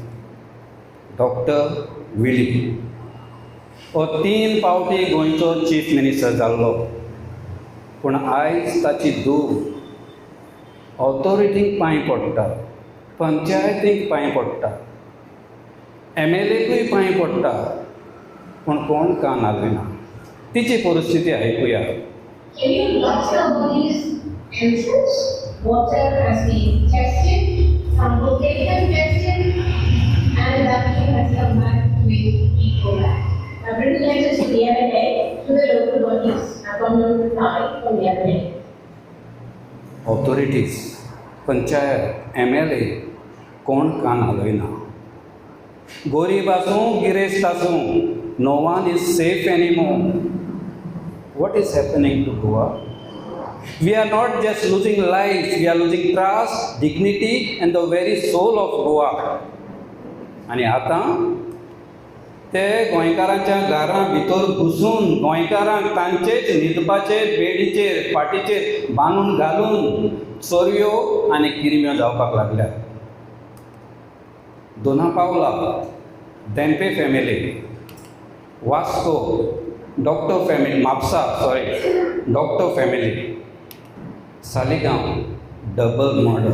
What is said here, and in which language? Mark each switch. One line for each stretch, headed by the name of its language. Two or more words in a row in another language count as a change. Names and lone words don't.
Konkani: डॉक्टर विली हो 3 फावटी गोंयचो
English: chief minister
Konkani: जाल्लो, पूण आयज ताची धूव ऑथॉरिटीक पांय पडटा, पंचायतीक पांय पडटा, MLAकूय पांय पडटा, पूण कोण कान हालयना. तिची परिस्थिती आयकुया.
English: Can you watch all these answers? Water has been tested, some location tested, and vacuum has come back with equal back. Now bring the answers to the MLA, to the local bodies, and from them to from the MLA.
Konkani: ऑथॉरिटीज, पंचायत, MLA कोण कान हालयना. गरीब आसूं गिरेस्त आसूं,
English: no one is safe anymore. What is happening to Goa? We are not just losing lives, we are losing trust, dignity and the very soul of Goa.
Konkani: आणि आतां ते गोंयकारांच्या घरां भितर घुसून गोंयकारांक तांचेच न्हिदपाचेर, बेडीचेर, फाटीचेर बांदून घालून चोरयो आनी किरम्यो जावपाक लागल्यात. दोनापावला, धेंपे फॅमिली, वास्को,
English: doctor family, doctor family,
Konkani: सालिगांव,
English: double murder.